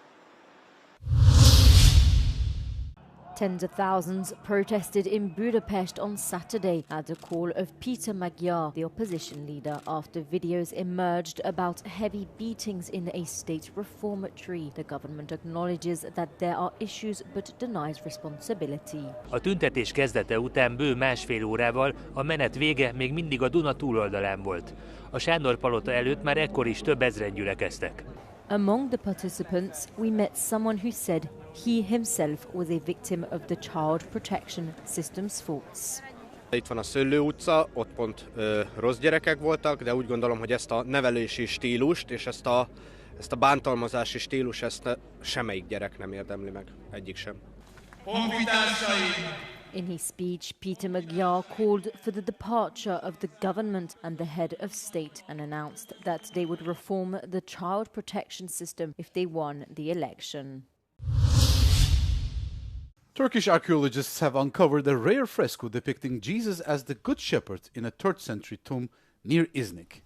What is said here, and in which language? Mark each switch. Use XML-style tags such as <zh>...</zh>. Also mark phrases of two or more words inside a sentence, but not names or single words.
<en>Tens of thousands protested in Budapest on Saturday at the call of Peter Magyar, the opposition leader, after videos emerged about heavy beatings in a state reformatory. The government acknowledges that there are issues but denies responsibility.</en> <hu>A tüntetés kezdete után bő másfél órával a menet vége még mindig a Duna túloldalán volt. A Sándor-palota előtt már ekkor is több ezren gyülekeztek.</hu> <en>Among the participants, we met someone who said he himself was a victim of the Child Protection System's faults.</en> <hu>Itt van a Szöllő utca, ott pont rossz gyerekek voltak, de úgy gondolom, hogy ezt a nevelési stílust és ezt a ezt a bántalmazási stílus, ezt semmelyik gyerek nem érdemli meg, egyik sem.</hu> <en>In his speech, Peter Magyar called for the departure of the government and the head of state and announced that they would reform the child protection system if they won the election. Turkish archaeologists have uncovered a rare fresco depicting Jesus as the Good Shepherd in a 3rd century tomb near Iznik.</en>